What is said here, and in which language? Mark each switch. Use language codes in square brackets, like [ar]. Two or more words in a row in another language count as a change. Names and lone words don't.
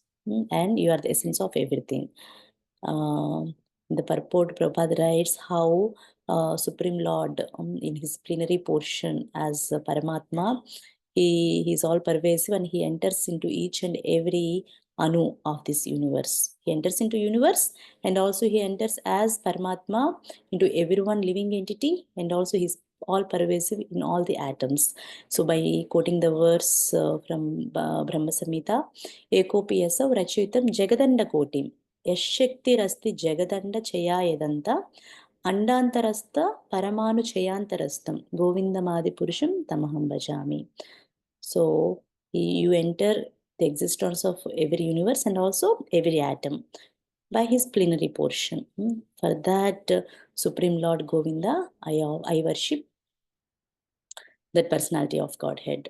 [en] And you are the essence of everything. The purport, Prabhupada writes how Supreme Lord, in his plenary portion as Paramatma, he is all pervasive and he enters into each and every anu of this universe. He enters into universe and also he enters as Paramatma into every one living entity, and also he's all pervasive in all the atoms. So by quoting the verse from Brahma Samhita, [sa] एकोपि यसव रचितम् जगदण्ड कोटिम् यशक्तिरस्ति जगदण्ड चयायदन्त अण्डान्तरस्थ परमाणु चयान्तरस्थं गोविन्दमादि पुरुषं तमहं भजामि. [en] So you enter the existence of every universe and also every atom by his plenary portion. For that, Supreme Lord Govinda, I worship that personality of Godhead.